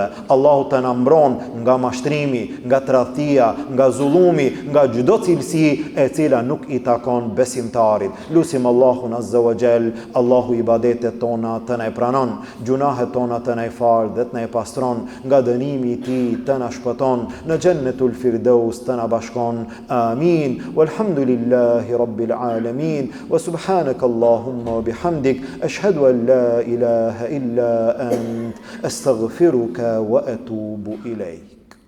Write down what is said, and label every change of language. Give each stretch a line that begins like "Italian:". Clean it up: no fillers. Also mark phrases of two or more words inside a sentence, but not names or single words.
Albanian: Allahu të na mbron nga mashtrimi, nga tradhtia, nga zullumi, nga çdo cilësi e cila nuk i takon besimtarit. Lusim Allahun
Arabic: عز وجل,
Albanian: Allahu ibadetet tona të na i pranon, gjunahet tona të na i fal dhe të na i pastron, nga dënimi i tij të na shpëton, në Jannatul Firdaus të na bashkon. Amin.
Arabic: والحمد لله رب العالمين وسبحانك اللهم وبحمدك أشهد أن لا إله إلا أنت أستغفرك وأتوب إليك.